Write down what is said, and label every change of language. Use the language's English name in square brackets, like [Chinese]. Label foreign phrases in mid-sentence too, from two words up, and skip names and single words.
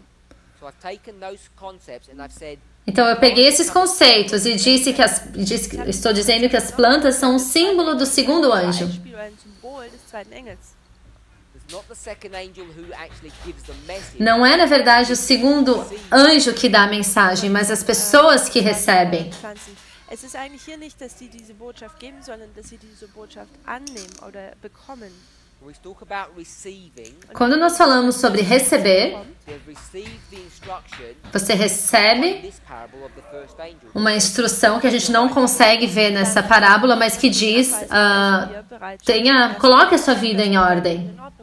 [Portuguese] Então eu peguei esses conceitos e estou dizendo que as plantas são um símbolo do segundo anjo. Não é, na verdade, o segundo anjo que dá a mensagem, mas as pessoas que recebem. [German] Es ist eigentlich hier nicht, dass sie diese Botschaft geben, sondern dass sie diese Botschaft annehmen oder bekommen. [Portuguese] Quando nós falamos sobre receber, você recebe uma instrução que a gente não consegue ver nessa parábola, mas que diz, coloque a sua vida em ordem.